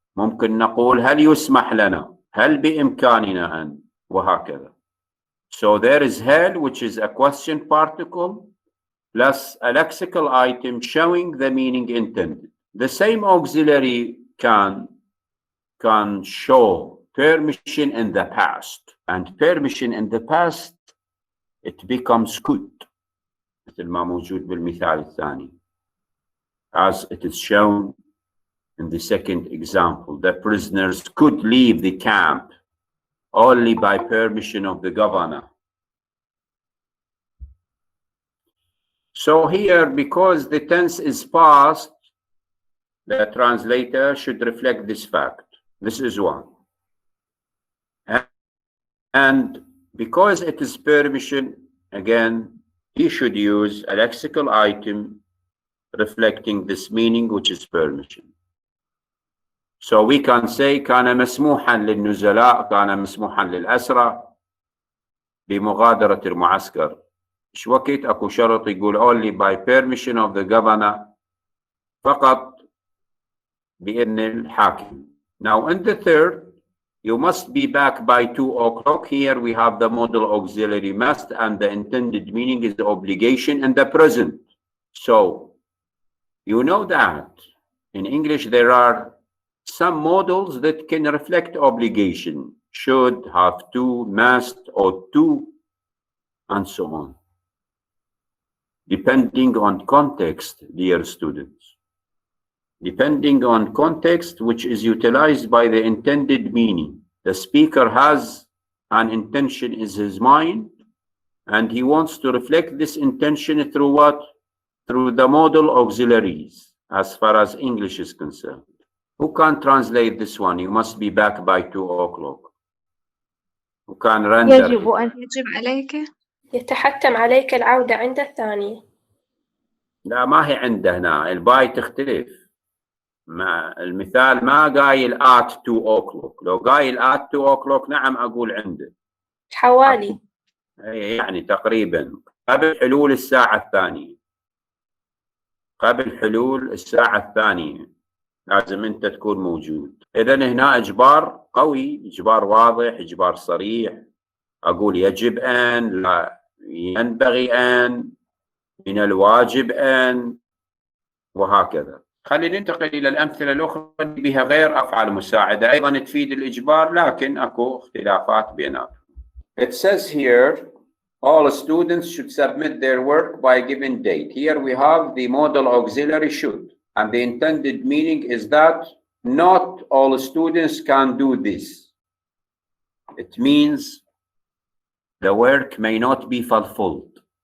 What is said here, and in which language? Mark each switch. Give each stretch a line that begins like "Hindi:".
Arabic: ممكن نقول هل يسمح لنا؟ هل بإمكاننا أن؟ وهكذا.
English: So there is هل, which is a question particle plus a lexical item showing the meaning intended. The same auxiliary can show permission in the past, and permission in the past it becomes could
Arabic: مثل ما موجود بالمثال الثاني.
English: As it is shown in the second example, the prisoners could leave the camp only by permission of the governor. So here, because the tense is past, the translator should reflect this fact. This is one. And because it is permission, again, he should use a lexical item reflecting this meaning, which is permission. So we can say
Arabic: كان مسموحا للنزلاء، كان مسموحا للأسرى بمغادرة المعسكر. إيش وقت أكو شرط يقول
English: only by permission of the governor،
Arabic: فقط بإذن الحاكم.
English: Now in the third, you must be back by 2 o'clock. Here we have the modal auxiliary must, and the intended meaning is the obligation in the present. So you know that in English there are some modals that can reflect obligation: should, have to, must, ought to, and so on, depending on context, dear students. Depending on context, which is utilized by the intended meaning. The speaker has an intention in his mind, and he wants to reflect this intention through what? Through the modal auxiliaries, as far as English is concerned. Who can translate this one? You must be back by 2 o'clock. Who can render?
Arabic: يجب عليك. يتحتم عليك العودة عند الثانية. لا، ما هي عنده هنا، الباي تختلف. ما المثال ما قايل
English: at 2 o'clock.
Arabic: لو قايل
English: at 2 o'clock
Arabic: نعم أقول عنده. حوالي. يعني تقريبا قبل حلول الساعة الثانية. قبل حلول الساعة الثانية لازم أنت تكون موجود. إذن هنا إجبار قوي، إجبار واضح، إجبار صريح. أقول يجب أن، لا ينبغي أن، من الواجب أن، وهكذا. خلينا ننتقل إلى الأمثلة الأخرى بها غير أفعال مساعدة أيضا تفيد الإجبار، لكن أكو اختلافات بيناتهم.
English: It says here all students should submit their work by given date. Here we have the modal auxiliary should, and the intended meaning is that not all students can do this. It means the work may not be fulfilled.